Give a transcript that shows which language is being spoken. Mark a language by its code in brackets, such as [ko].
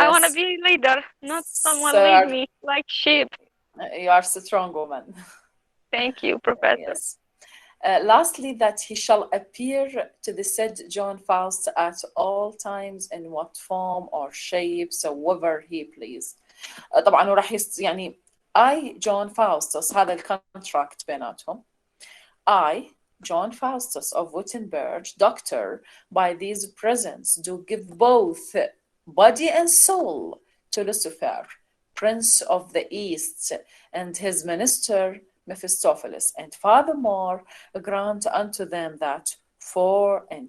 [en] I want to be leader, not someone lead me like sheep. You are a strong woman. Thank you, Professor. Yes. Lastly, that he shall appear to the said John Faust at all times in what form or shape soever he pleased. [ar] طبعا هو راح يعني [en] I John Faustus [ar] هذا الكونتراكت بيناتهم. [en] I John Faustus of Wittenberg, doctor, by these presents do give both body and soul to Lucifer, prince of the east, and his minister Mephistopheles, and furthermore grant unto them that 24